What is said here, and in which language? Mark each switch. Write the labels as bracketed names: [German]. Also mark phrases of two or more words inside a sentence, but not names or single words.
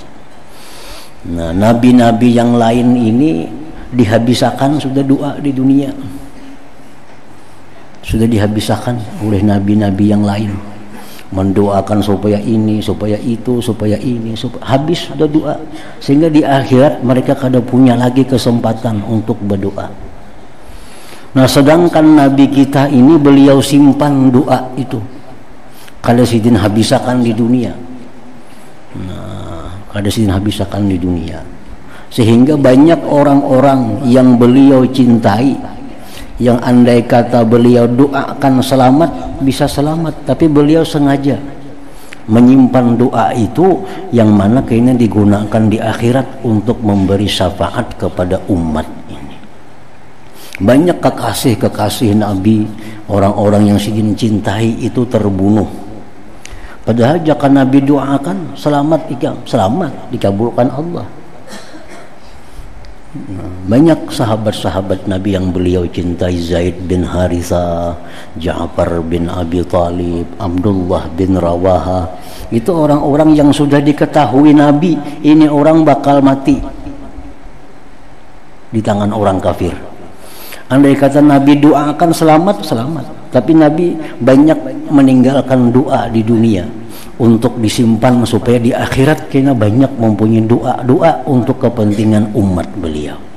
[Indonesian] Nah, nabi-nabi yang lain ini dihabiskan sudah doa di dunia, sudah dihabiskan oleh nabi-nabi yang lain, mendoakan supaya ini, supaya itu, supaya ini, habis sudah doa, sehingga di akhirat mereka kada punya lagi kesempatan untuk berdoa. Nah, sedangkan Nabi kita ini beliau simpan doa itu, [Banjar] kada sidin habisakan di dunia. [Indonesian] Nah, [Banjar] kada sidin habisakan [Indonesian] di dunia, sehingga banyak orang-orang yang beliau cintai, yang andai kata beliau doakan selamat bisa selamat, tapi beliau sengaja menyimpan doa itu yang mana kayaknya digunakan di akhirat untuk memberi syafaat kepada umat ini. Banyak kekasih-kekasih Nabi, orang-orang yang sidin cintai itu terbunuh. Padahal jika Nabi doakan selamat dikabulkan Allah. Banyak sahabat-sahabat Nabi yang beliau cintai, Zaid bin Harithah, Ja'far bin Abi Talib, Abdullah bin Rawaha. Itu orang-orang yang sudah diketahui Nabi ini orang bakal mati di tangan orang kafir. Andai kata Nabi doakan selamat, tapi Nabi banyak meninggalkan doa di dunia untuk disimpan supaya di akhirat kita banyak mempunyai doa untuk kepentingan umat beliau.